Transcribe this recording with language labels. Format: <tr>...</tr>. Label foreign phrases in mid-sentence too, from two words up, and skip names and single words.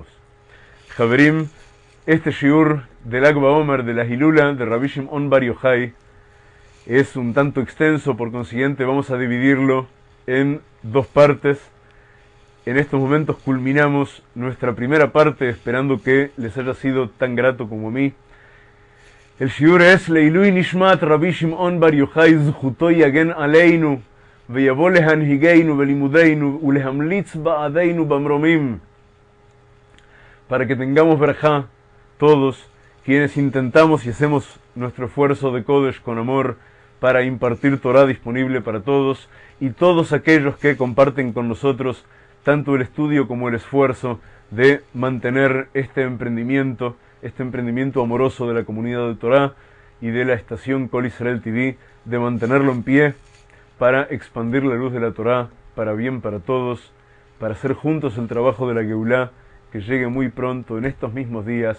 <es>Javerim, este shiur del Lag BaOmer de la Hilula de Rabbi Shimon Bar Yochai es un tanto extenso, por consiguiente vamos a dividirlo en dos partes. En estos momentos culminamos nuestra primera parte, esperando que les haya sido tan grato como a mí. El shiur es</es> <he>לעילוי נשמת רבי שמעון בר יוחאי זכותו יגן עלינו ויבוא להנהיגנו ולימודנו ולהמליץ בעדנו במרומים,</he> <es>para que tengamos verajá todos quienes intentamos y hacemos nuestro esfuerzo de Kodesh con amor para impartir Torah disponible para todos, y todos aquellos que comparten con nosotros tanto el estudio como el esfuerzo de mantener este emprendimiento amoroso de la comunidad de Torah y de la estación Kol Israel TV, de mantenerlo en pie para expandir la luz de la Torah para bien para todos, para hacer juntos el trabajo de la Geulá que llegue muy pronto en estos mismos días.</es>